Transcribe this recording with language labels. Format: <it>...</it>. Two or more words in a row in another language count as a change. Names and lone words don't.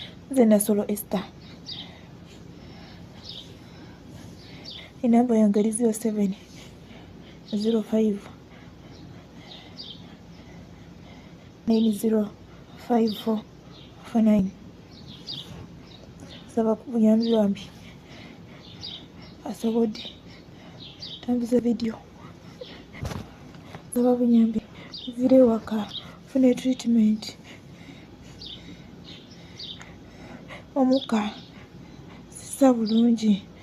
<lg>Nze Nasolo Esther. Enamba yange eri zero seven, zero five. nine zero five four four nine. Saba ku buyambi bambi. Asobodde. Tambuza vidiyo. Saba buyambi. Nviire ewaka. Fune treatment. Omukka. Sissa bulungi.</lg>